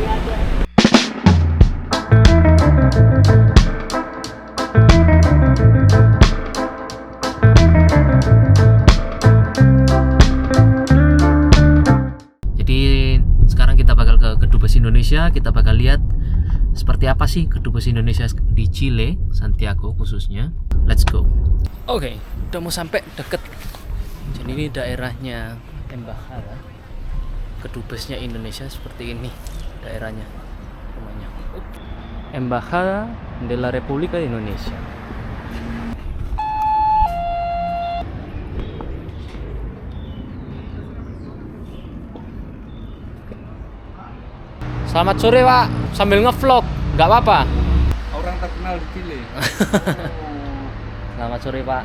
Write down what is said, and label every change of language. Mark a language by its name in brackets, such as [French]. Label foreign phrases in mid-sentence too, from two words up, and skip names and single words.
[Indonesian] Jadi sekarang kita bakal ke Kedubes Indonesia, kita bakal lihat seperti apa sih Kedubes Indonesia di Chile, Santiago khususnya. [English] Let's go. [Indonesian] Oke, udah mau sampai deket. Jadi ini daerahnya Embajada. Kedubesnya Indonesia seperti ini daerahnya, rumahnya. [Spanish] Embajada de la República de Indonesia. [Indonesian] Selamat sore Pak, sambil ngevlog, nggak apa-apa. Orang terkenal di Chile. Selamat sore Pak.